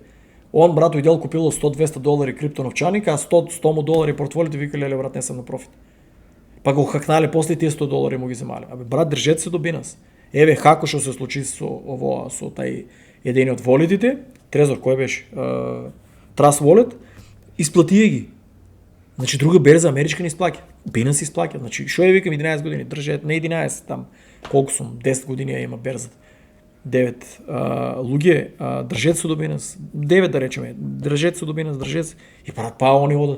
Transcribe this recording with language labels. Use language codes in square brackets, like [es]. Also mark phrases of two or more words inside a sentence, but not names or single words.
[bg] Он, брат, идел купил $100-200 крипто новчаник, а $100 портфолиото вика, леле, брат, не съм на профит. Пак го хакнали, после тия $100 му ги вземали. Абе, брат, держете се до Binance. Еве, хако ще се случи с тај един от волетите, Трезор, кой беше? Trust Wallet, изплати ги. [mk] Значи друга берза америчка не изплаќа. Binance изплаќа. Значи, шо викам 11 години, држете, не 11 там, колко сум, 10 години има берзата. 9. Луѓе, држете се до Binance. 9 да речеме, држете се до Binance, држете се. И брат, они одат.